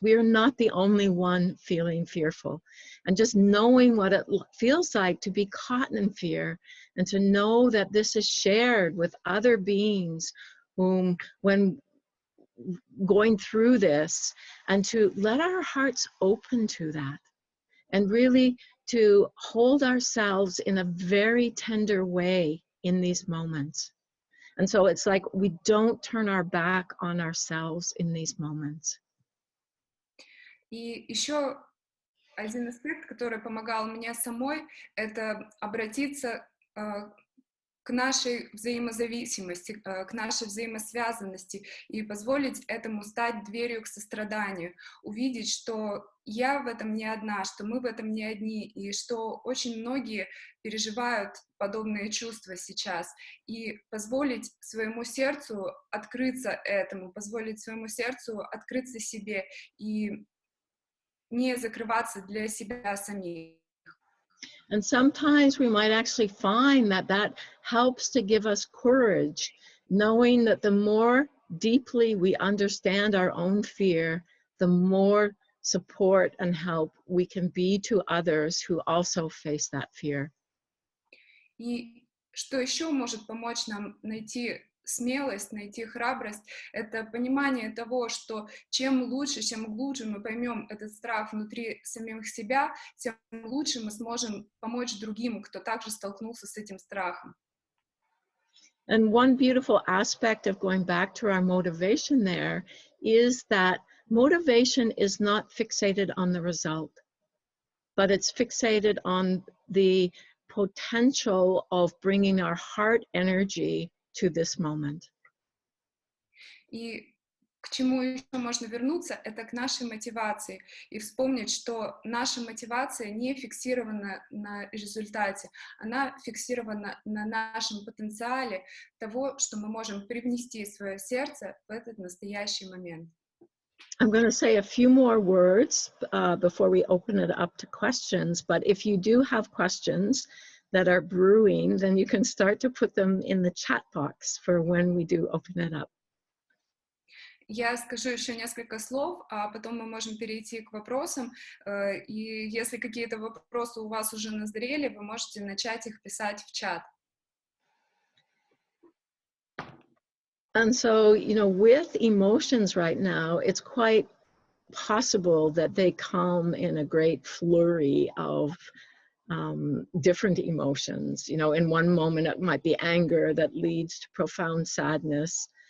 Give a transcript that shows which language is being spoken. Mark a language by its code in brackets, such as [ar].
[en] We are not the only one feeling fearful. And just knowing what it feels like to be caught in fear, and to know that this is shared with other beings whom, when going through this, and to let our hearts open to that, and really to hold ourselves in a very tender way in these moments. And so it's like we don't turn our back on ourselves in these moments. [ru] И еще один аспект, который помогал мне самой, это обратиться к нашей взаимозависимости, к нашей взаимосвязанности и позволить этому стать дверью к состраданию, увидеть, что я в этом не одна, что мы в этом не одни, и что очень многие переживают подобные чувства сейчас, и позволить своему сердцу открыться этому, позволить своему сердцу открыться себе и не закрываться для себя самих. [en] And sometimes we might actually find that that helps to give us courage, knowing that the more deeply we understand our own fear, the more support and help we can be to others who also face that fear. [ru] И что еще может помочь нам найти смелость, найти храбрость, это понимание того, что чем глубже мы поймем этот страх внутри самих себя, тем лучше мы сможем помочь другим, кто также столкнулся с этим страхом. [en] And one beautiful aspect of going back to our motivation there is that motivation is not fixated on the result, but it's fixated on the potential of bringing our heart energy to this moment. [ru] И к чему еще можно вернуться, это к нашей мотивации. И вспомнить, что наша мотивация не фиксирована на результате, она фиксирована на нашем потенциале того, что мы можем привнести свое сердце в этот настоящий момент. [en] I'm going to say a few more words before we open it up to questions, but if you do have questions that are brewing, then you can start to put them in the chat box for when we do open it up. [ru] Я скажу еще несколько слов, а потом мы можем перейти к вопросам. И если какие-то вопросы у вас уже назрели, вы можете начать их писать в чат. [en] And so, you know, with emotions right now, it's quite possible that they come in a great flurry of different emotions. You know, in one moment it might be anger that leads to profound sadness.